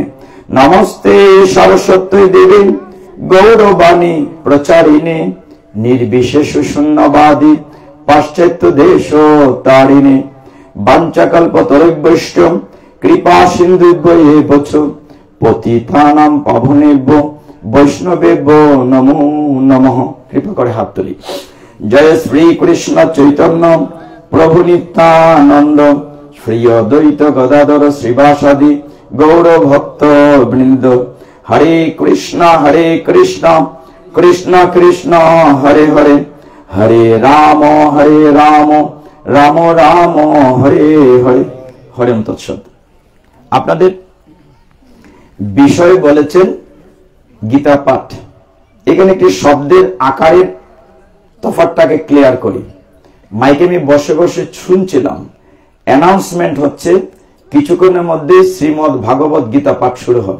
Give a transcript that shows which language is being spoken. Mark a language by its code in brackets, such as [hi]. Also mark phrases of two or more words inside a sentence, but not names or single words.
[sa] नमस्ते सरस्वती देवी गौरवाणी प्रचारिणे निर्विशेष शून्यवादी पाश्चात्य देश तारिणे। वाञ्छाकल्पतरुभ्यश्च कृपा सिन्धुभ्येव च पतितानां पावनेभ्यो वैष्णवेभ्यो नमो नमः। [bn] কৃপা করে হাত তুলি। [sa] जय श्री कृष्ण चैतन्य प्रभु नित्यानंद श्री अद्वैत गदाधर श्रीवासादि गौर भक्त वृंद। हरे कृष्ण कृष्ण कृष्ण हरे हरे हरे राम राम राम हरे हरे हरे तत्सत। [bn] আপনাদের বিষয় বলেছেন গীতা পাঠ। এখানে একটি শব্দের আকারের তফাৎটাকে ক্লিয়ার করি। মাইকে আমি বসে বসে শুনছিলাম, অ্যানাউন্সমেন্ট হচ্ছে কিছুক্ষণের মধ্যে শ্রীমদ্ ভাগবত গীতা পাঠ শুরু হবে।